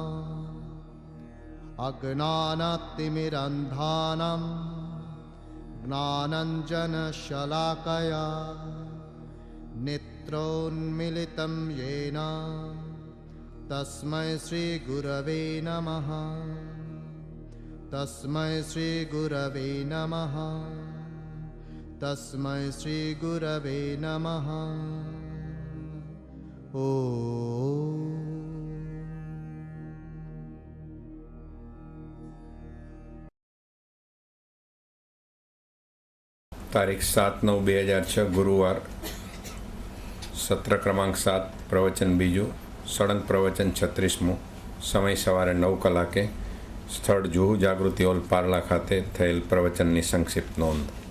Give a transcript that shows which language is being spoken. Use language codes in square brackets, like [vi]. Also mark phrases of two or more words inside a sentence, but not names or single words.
[sa] अज्ञानतिमिरन्धानं ज्ञानाञ्जनशलाकया नेत्रोन्मीलितं येन तस्मै श्रीगुरवे नमः तस्मै श्रीगुरवे नमः तस्मै श्रीगुरवे नमः। [gu] તારીખ 7/9/2006 ગુરુવાર, સત્ર ક્રમાંક 7, પ્રવચન બીજું, સળંગ પ્રવચન 36મું, સમય સવારે 9 કલાકે, સ્થળ જુહુ જાગૃતિ હોલ પાર્લા ખાતે થયેલ પ્રવચનની સંક્ષિપ્ત નોંધ.